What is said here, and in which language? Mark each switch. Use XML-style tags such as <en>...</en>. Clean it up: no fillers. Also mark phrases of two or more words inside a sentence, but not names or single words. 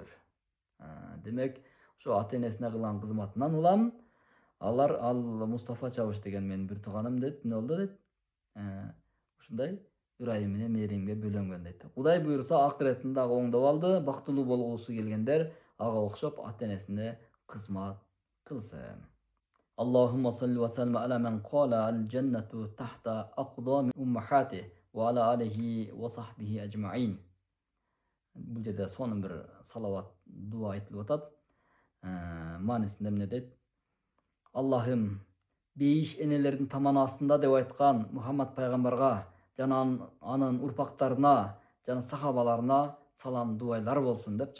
<ky>Демек, ошо ата энесине кылган кызматынан улам ал Мустафа Чавуш деген менин бир тууганым дейт, эмне болду дейт. Ушундай ырайым менен мээримге бөлөнгөн дейт. Кудай буйруса акыреттин дагы оңдоп алды, бактылуу болгусу келгендер ага окшоп ата энесине кызмат кылсын.</ky> <ar>اللهم صل وسلم على من قال الجنة تحت أقدام الأمهات وعلى آله وصحبه أجمعين.</ar> <ky>Бул жерде сонун бир салават дуа айтылып атат. Маанисинде эмне дейт? Аллахым, бейиш энелердин таманы астында деп айткан Мухаммад пайгамбарга жана анын урпактарына жана сахабаларына салам дуайлар болсун депчи.</ky>